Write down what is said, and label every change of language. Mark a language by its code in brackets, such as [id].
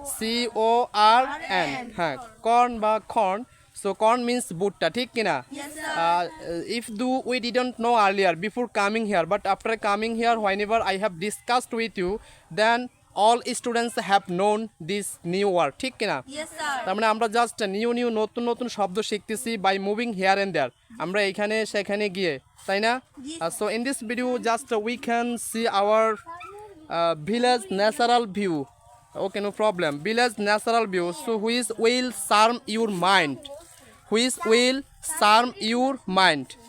[en] C-O-R-N. Corn বা corn. So corn means bhutta, [hi] ठीक है ना? [en] Yes, sir. If we didn't know earlier before coming here, but after coming here, whenever I have discussed with you, then all students have known this new word, [bn] ঠিক है না? [en] Yes, sir. [bn] তার মানে আমরা just new নতুন নতুন শব্দ শিখতেছি [en] by moving here and there, [bn] আমরা এখানে সেখানে গিয়ে, তাই না? [en] So in this video just we can see our village natural view. Okay, no problem. Village natural view. So which will charm your mind. Which will charm your mind.